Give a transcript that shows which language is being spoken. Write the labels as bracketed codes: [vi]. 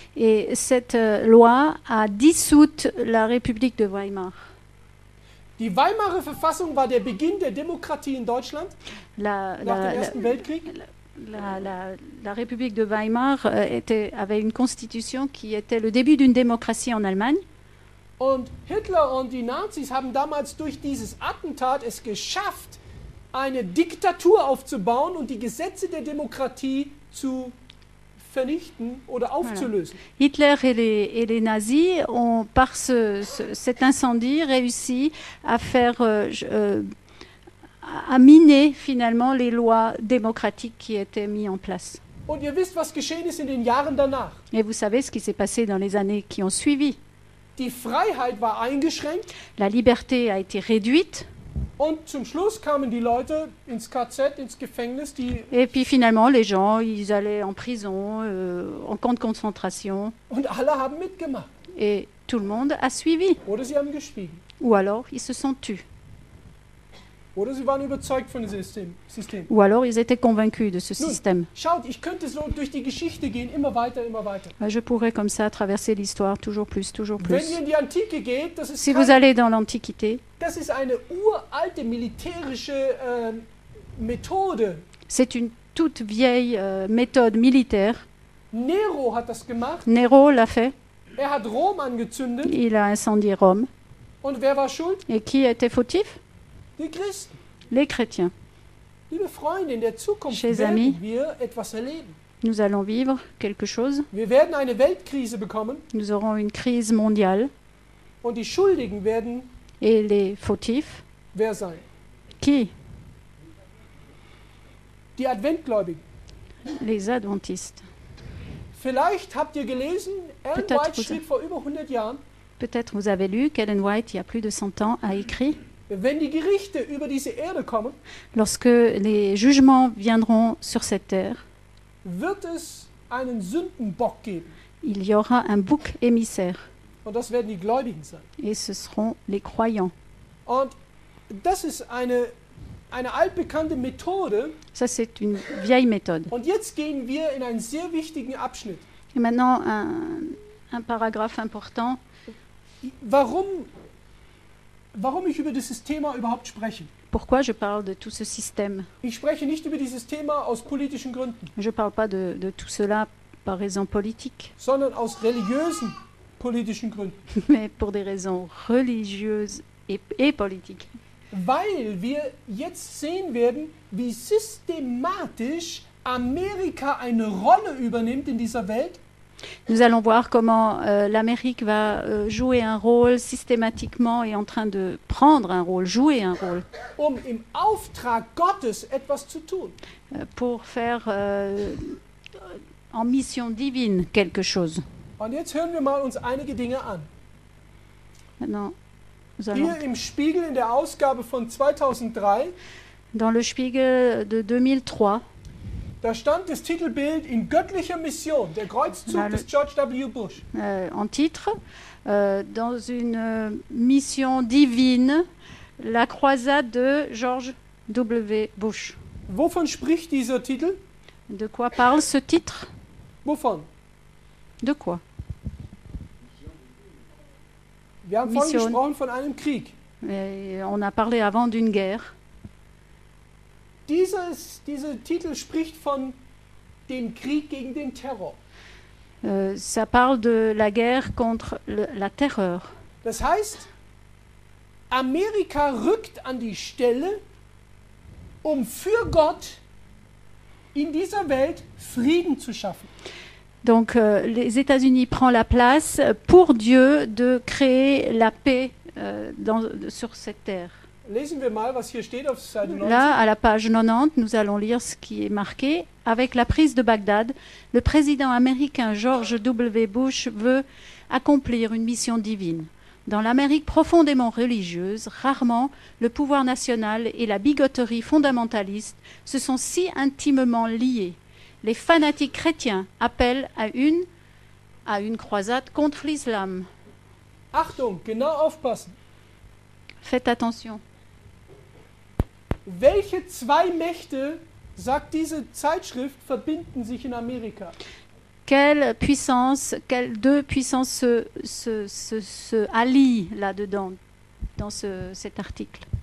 [fr] et cette loi a dissout la République de Weimar. [de] Die Weimarer Verfassung war der Beginn der Demokratie in Deutschland [fr] La, [de] nach [fr] la- [de] dem Ersten Weltkrieg. [fr] la République de Weimar avait une constitution qui était le début d'une démocratie en Allemagne. [de] Und Hitler und die Nazis haben damals durch dieses Attentat es geschafft, eine Diktatur aufzubauen und die Gesetze der Demokratie zu vernichten oder aufzulösen. [fr] Hitler et les nazis ont, par cet incendie, réussi à faire, à miner finalement les lois démocratiques qui étaient mises en place. [de] Und ihr wisst, was geschehen ist in den Jahren danach. [fr] Et vous savez ce qui s'est passé dans les années qui ont suivi. [de] Die Freiheit war eingeschränkt [fr] La liberté a été réduite [de] und zum Schluss kamen die Leute ins KZ, ins Gefängnis, [fr] et puis finalement les gens, ils allaient en prison, en camp de concentration [de] und alle haben mitgemacht. [fr] et tout le monde a suivi. [de] Oder sie haben geschwiegen. [fr] Ou alors ils se sont tus. [de] Oder sie waren überzeugt von dem System. [fr] Ou alors ils étaient convaincus de ce [de] Nun, [fr] système. [de] schaut, ich könnte so durch die Geschichte gehen, immer weiter, immer weiter. [fr] Je pourrais comme ça traverser l'histoire toujours plus, toujours [de] Wenn [fr] plus. [de] ihr in die Antike geht, das ist, [fr] Si vous allez dans l'Antiquité, [de] das ist eine uralte militärische Methode. [fr] c'est une toute vieille méthode militaire. [de] Nero hat das gemacht. [fr] Nero l'a fait, [de] Er hat Rom angezündet. [fr] il a incendié Rome. [de] Und wer war schuld? [fr] Et qui était fautif? [de] Die Christen. [fr] Les chrétiens. [de] Liebe Freunde, in der Zukunft [fr] Chers [de] werden [fr] amis. [de] wir etwas erleben. [fr] Nous allons vivre quelque chose. [de] Wir werden eine Weltkrise bekommen [fr] Nous aurons une crise mondiale. [de] und die Schuldigen werden [fr] Et les fautifs, [de] wer sein? [fr] qui? [de] Die Adventgläubigen. [fr] Les adventistes. [de] Vielleicht habt ihr gelesen, Ellen [fr] Peut-être [de] White [fr] vous- [de] schrieb vor über 100 Jahren, [fr] Peut-être vous avez lu qu'Ellen White, il y a plus de 100 ans, a écrit [de] wenn die Gerichte über diese Erde kommen, [fr] lorsque les jugements viendront sur cette terre, [de] wird es einen Sündenbock geben. [fr] il y aura un bouc émissaire. [de] Und das werden die Gläubigen sein. [fr] Et ce seront les croyants. [de] Und das ist eine altbekannte Methode. [fr] Ça, c'est une vieille méthode. [de] Und jetzt gehen wir in einen sehr wichtigen Abschnitt. [fr] Et maintenant, un paragraphe important. [de] Warum ich über dieses Thema überhaupt spreche? [fr] Pourquoi je parle de tout ce système? [de] Ich spreche nicht über dieses Thema aus politischen Gründen, [fr] Je ne parle pas de tout cela par raison politique, [de] sondern aus religiösen politischen Gründen. [fr] mais pour des raisons religieuses et politiques. [de] Weil wir jetzt sehen werden, wie systematisch Amerika eine Rolle übernimmt in dieser Welt. [fr] Nous allons voir comment l'Amérique va jouer un rôle systématiquement et en train de prendre un rôle, jouer un rôle, [de] Im Auftrag Gottes etwas zu tun. [fr] pour faire en mission divine quelque chose. [de] Und jetzt hören wir mal uns einige Dinge an. [fr] Maintenant, nous allons [de] Hier im Spiegel in der Ausgabe von 2003, [fr] dans le Spiegel de 2003, [de] Da stand das Titelbild in göttlicher Mission, der Kreuzzug des George W. Bush. [fr] En titre, dans une mission divine, la croisade de George W. Bush. [de] Wovon spricht dieser Titel? [fr] De quoi parle ce titre? [de] Wovon? [fr] De quoi? [de] Wir haben vorhin [fr] Mission. [de] gesprochen von einem Krieg. [fr] On a parlé avant d'une guerre. [de] Dieser Titel spricht von dem Krieg gegen den Terror. [fr] Ça parle de la guerre contre la terreur. [de] Das heißt, Amerika rückt an die Stelle, um für Gott in dieser Welt Frieden zu schaffen. [fr] Donc les États-Unis prennent la place pour Dieu de créer la paix sur cette terre. [de] Lesen wir mal, was hier steht auf Seite 90. [fr] Là, à la page 90, nous allons lire ce qui est marqué. Avec la prise de Bagdad, le président américain George W. Bush veut accomplir une mission divine. Dans l'Amérique profondément religieuse, rarement le pouvoir national et la bigoterie fondamentaliste se sont si intimement liés. Les fanatiques chrétiens appellent à une croisade contre l'islam. [de] Achtung, genau aufpassen. [fr] Faites attention. [de] Welche zwei Mächte, sagt diese Zeitschrift, verbinden sich in Amerika? [fr] Quelle deux puissances se allient là-dedans, dans cet article?